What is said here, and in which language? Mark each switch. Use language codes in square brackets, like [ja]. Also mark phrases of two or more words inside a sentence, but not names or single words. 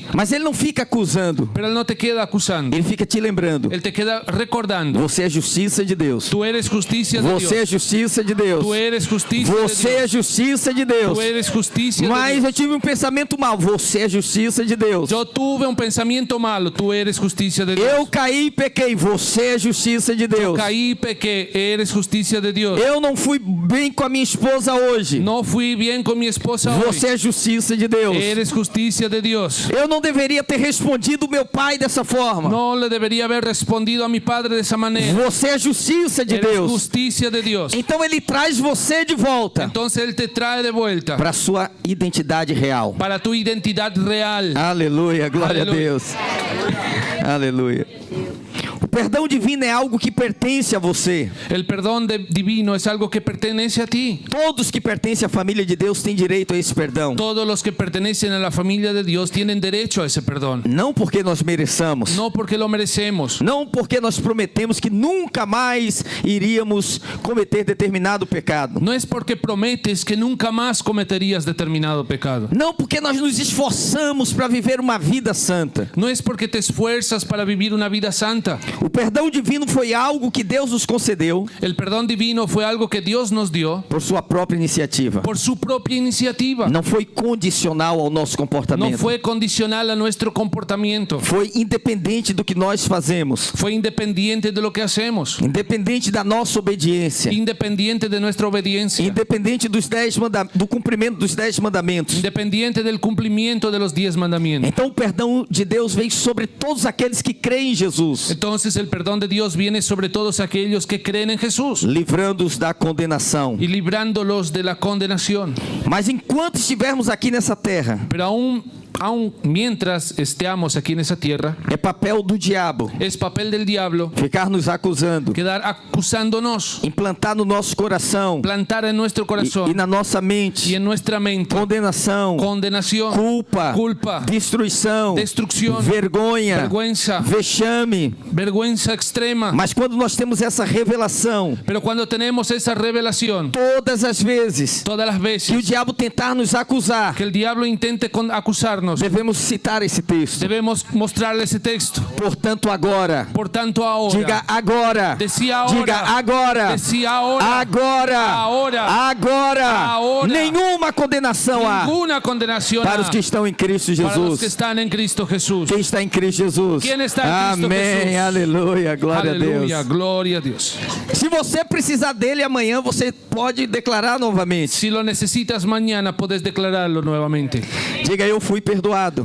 [pt] mas ele não fica acusando. [es] pero Él no te queda acusando. [pt] Ele fica te lembrando: [es] Él te queda recordando. [pt] você é justiça de Deus. [es] Tú eres justicia de [pt] Você é [es] Dios. [pt] justiça de Deus. [es] Tú eres justicia de [pt] Você [es] Dios. [pt] é justiça de Deus. [es] Tú eres justicia de [pt] Mas [es] Dios. [pt] eu tive um pensamento mal. Você é justiça de Deus. [es] Yo tuve un pensamiento malo, tú eres justicia de Dios. [pt] Eu caí e pequei. Você é justiça de Deus. [es] Caí y pequé, eres justicia de Dios. [pt] Eu não fui bem com a minha esposa hoje. [es] No fui bien con mi esposa hoy. [pt] Você é justiça de Deus. [es] Eres justicia de Dios. [pt] Eu não deveria ter respondido meu pai dessa forma. [es] No le debería haber respondido a mi padre de esa manera. [pt] Você é justiça de [es] Eres [pt] Deus. [es] justicia de Dios. [pt] Então ele traz você de volta [es] Entonces Él te trae de vuelta [pt] para a sua identidade real. [es] para tu identidad real. [pt] Aleluia, glória Aleluia. a Deus. Aleluia. O perdão divino é algo que pertence a você. [es] El perdón divino es algo que pertenece a ti. [pt] Todos que pertencem à família de Deus têm direito a esse perdão. [es] Todos los que pertenecen a la familia de Dios tienen derecho a ese perdón. [pt] Não porque nós mereçamos. [es] No porque lo merecemos. [pt] Não porque nós prometemos que nunca mais iríamos cometer determinado pecado. [es] No es porque prometes que nunca más cometerías determinado pecado. [pt] Não porque nós nos esforçamos para viver uma vida santa. [es] No es porque te esfuerzas para vivir una vida santa. [pt] O perdão divino foi algo que Deus nos concedeu [es] El perdón divino fue algo que Dios nos dio [pt] por sua própria iniciativa. [es] por su propia iniciativa. [pt] Não foi condicional ao nosso comportamento. [es] No fue condicional a nuestro comportamiento. [pt] Foi independente do que nós fazemos. [es] Fue independiente de lo que hacemos. [pt] Independente da nossa obediência. [es] Independiente de nuestra obediencia. [pt] Independente do cumprimento dos 10 mandamentos. [es] Independiente del cumplimiento de los 10 mandamientos. [pt] Então o perdão de Deus vem sobre todos aqueles que creem em Jesus, [es] Entonces el perdón de Dios viene sobre todos aquellos que creen en Jesús [pt] livrando-os da condenação. [es] y librándolos de la condenación. [pt] Mas enquanto estivermos aqui nessa terra, [es] Pero aún aun mientras estemos aquí en esa tierra, [pt] é papel do diabo [es] es papel del diablo [pt] ficar nos acusando, [es] quedar acusándonos, [pt] implantar no nosso coração [es] plantar en nuestro [pt] e [es] corazón [pt] na nossa [es] y [pt] mente [es] en nuestra mente [pt] condenação, [es] condenación, [pt] culpa, destruição, [es] destrucción, [pt] vergonha, [es] vergüenza, [pt] vexame. [es] vergüenza extrema. [pt] Mas quando nós temos essa revelação, [es] Pero cuando tenemos esa revelación, [pt] todas as vezes [es] todas las [pt] que o [es] veces [pt] diabo tentar nos acusar, [es] que el diablo intente acusarnos, [pt] devemos citar esse texto. [es] debemos mostrarle ese texto. [pt] Portanto, agora, [es] Por tanto, ahora, [pt] diga agora, [es] decía ahora, [pt] diga agora, [es] decía ahora, [pt] agora, [es] ahora, ahora. [pt] nenhuma condenação há [es] ninguna condenación [pt] para os há que estão em Cristo [es] para los que [pt] Jesus. [es] están en Cristo Jesús. [pt] Quem está em Cristo Jesus? Quem está em Cristo Amém, Jesus? aleluia, glória a [es] Aleluya, [pt] Deus. [es] gloria a Dios. [pt] Se você precisar dele amanhã, você pode declarar novamente. [es] Si lo necesitas mañana, puedes declararlo nuevamente. [pt] Diga, eu fui perdoado,